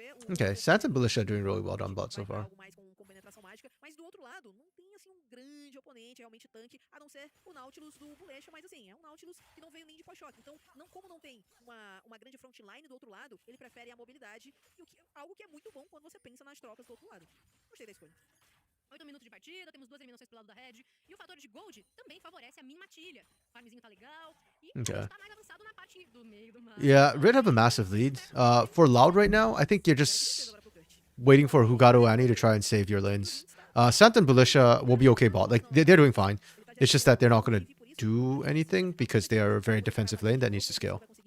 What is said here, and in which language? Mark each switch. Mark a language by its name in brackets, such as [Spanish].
[English] Okay, Santa and Belisha are doing really well on bot so far. [Portuguese] Mas do outro lado, não tem assim grande oponente realmente tanque, a não ser o Nautilus do Bulecha, mas assim, é Nautilus que não veio nem de pós-choque. Então, como não tem uma grande frontline do outro lado, ele prefere a mobilidade, algo que é muito bom quando você pensa nas trocas do outro lado. Gostei da escolha. 8 minutos de partida, temos 2 eliminações pelo lado da Red. E o fator de gold também favorece a Mimatilha. O farmzinho tá legal. E [English] okay. [Portuguese] Tá mais avançado na parte do meio do mapa. [English] Yeah, Red have a massive lead. For Loud right now, I think you're just waiting for Hugado Annie to try and save your lanes. Sant and Belisha will be okay bot. Like, they're doing fine. It's just that they're not going to do anything because they are a very defensive lane that needs to scale.